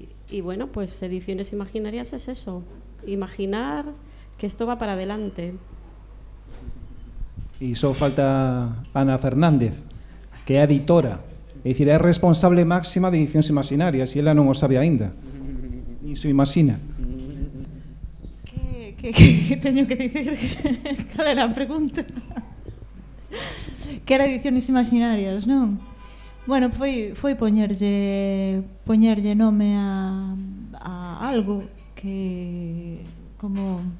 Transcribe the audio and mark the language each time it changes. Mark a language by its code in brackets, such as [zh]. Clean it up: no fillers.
[es] y bueno, pues Ediciones Imaginarias es eso, imaginar que esto va para adelante. [gl] E só falta Ana Fernández, que é editora. É dicir, é responsable máxima de Edicións Imaxinarias e ela non o sabe aínda. Ni se imaxina. Que teño que dicir? Cal era a pregunta? Que era Edicións Imaxinarias, non? Bueno, foi poñerlle nome a algo que como...